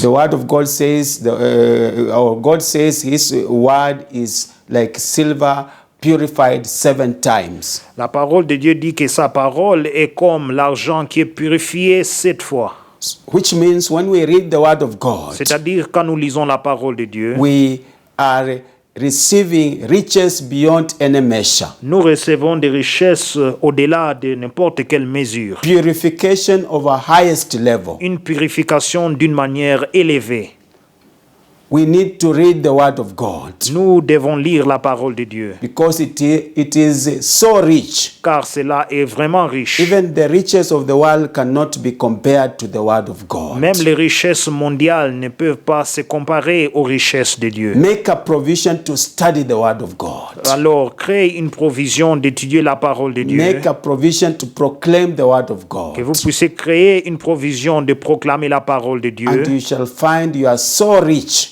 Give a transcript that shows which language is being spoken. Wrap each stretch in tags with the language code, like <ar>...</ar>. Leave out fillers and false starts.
<en>the word of God says, our God says his word is like silver purified 7 times.</en> <fr>la parole de Dieu dit que sa parole est comme l'argent qui est purifié 7 fois.</fr> <en>Which means when we read the word of God,</en> <fr>C'est-à-dire quand nous lisons la parole de Dieu,</fr> <en>we are receiving riches beyond any measure.</en> <fr>nous recevons des richesses au-delà de n'importe quelle mesure.</fr> <en>Purification of a highest level.</en> <fr>Une purification d'une manière élevée.</fr> <en>We need to read the word of God</en> <fr>Nous devons lire la parole de Dieu,</fr> <en>because it is so rich.</en> <fr>car cela est vraiment riche.</fr> <en>Even the riches of the world cannot be compared to the word of God.</en> <fr>Même les richesses mondiales ne peuvent pas se comparer aux richesses de Dieu.</fr> <en>Make a provision to study the word of God.</en> <fr>Alors, créez une provision d'étudier la parole de Dieu.</fr> <en>Make a provision to proclaim the word of God.</en> <fr>Que vous puissiez créer une provision de proclamer la parole de Dieu.</fr> <en>And you shall find you are so rich</en>